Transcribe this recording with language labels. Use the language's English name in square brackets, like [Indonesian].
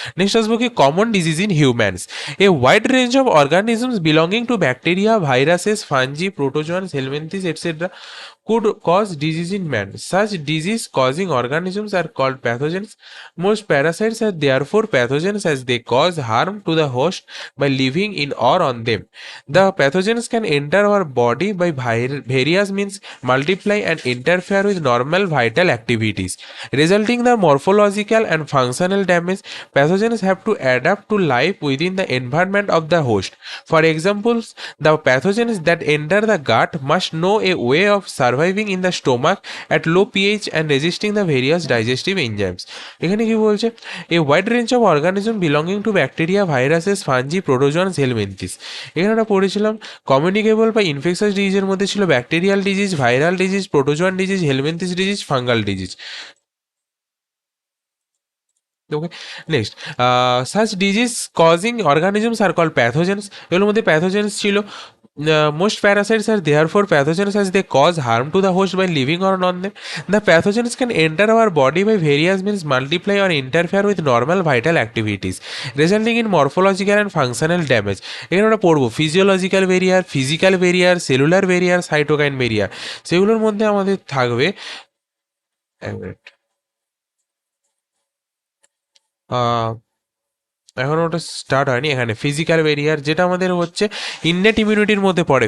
[English] next [Bangla] আসবো কি [English] Common disease in humans. A wide range of organisms belonging to bacteria, viruses, fungi, protozoans, helminths etcetera could cause disease in man. Such disease causing organisms are called pathogens. Most parasites are therefore pathogens as they cause harm to the host by living in or on them. The pathogens can enter our body by various means, multiply and interfere with normal vital activities, resulting in the morphological and functional damage. Pathogens have to adapt to life within the environment of the host. For example, the pathogens that enter the gut must know a way of surviving in the stomach at low pH and resisting the various digestive enzymes. [Bangla] এখানে কি বলছে? [English] A wide range of organisms belonging to bacteria, viruses, fungi, protozoans, helminthes. [Bangla] এখানে আমরা পড়েছিলাম communicable বা infectious ডিজিজের মধ্যে ছিল bacterial disease, viral disease, protozoan disease, helminthic disease, fungal disease. [English] Okay, next such disease causing organisms are call pathogens. [Bangla] এগুলোর মধ্যে pathogens ছিল। [English] Most parasites are therefore pathogens as they cause harm to the host by living or on them. The pathogens can enter our body by various means, multiply or interfere with normal vital activities, resulting in morphological and functional damage. [Bangla] এখানে আমরা পড়বো physiological barrier, physical barrier, cellular barrier, cytokine barrier. সেগুলোর মধ্যে আমাদের থাকবে এক minute. আহ, এখন ওটা স্টার্ট হয়নি। এখানে ফিজিক্যাল ব্যারিয়ার, যেটা আমাদের হচ্ছে ইননেট ইমিউনিটির মধ্যে পড়ে।